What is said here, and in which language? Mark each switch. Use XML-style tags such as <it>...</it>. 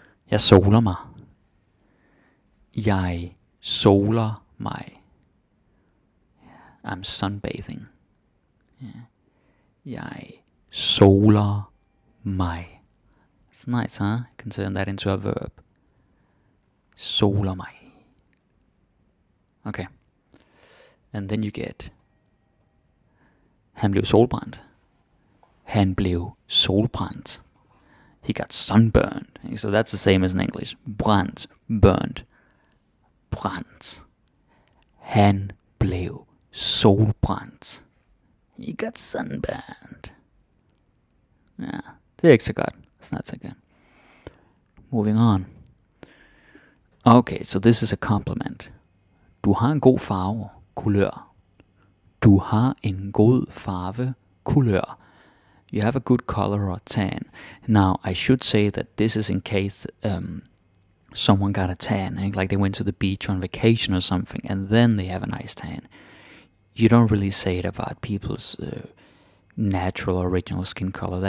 <da>Jeg soler mig. Jeg soler mig.</da> <en>Yeah. I'm sunbathing. Yeah.</en> <da>Jeg soler mig.</da> <en>It's nice, huh? You can turn that into a verb.</en> <da>Soler mig. Okay.</da> <en>And then you get</en> <da>han blev solbrændt. Han blev solbrændt.</da> <en>He got sunburned. So that's the same as in English. Brændt, burned. Brændt.</en> <da>Han blev solbrændt.</da> <en>He got sunburned. Yeah,</en> <da>det er ikke så godt.</da> <en>It's not so good. Moving on. Okay, so this is a compliment.</en> <da>Du har en god farve, kulør. Du har en god farve, kulør.</da> <en>You have a good color or tan. Now, I should say that this is in case someone got a tan, like they went to the beach on vacation or something, and then they have a nice tan. You don't really say it about people's natural original skin color.</en>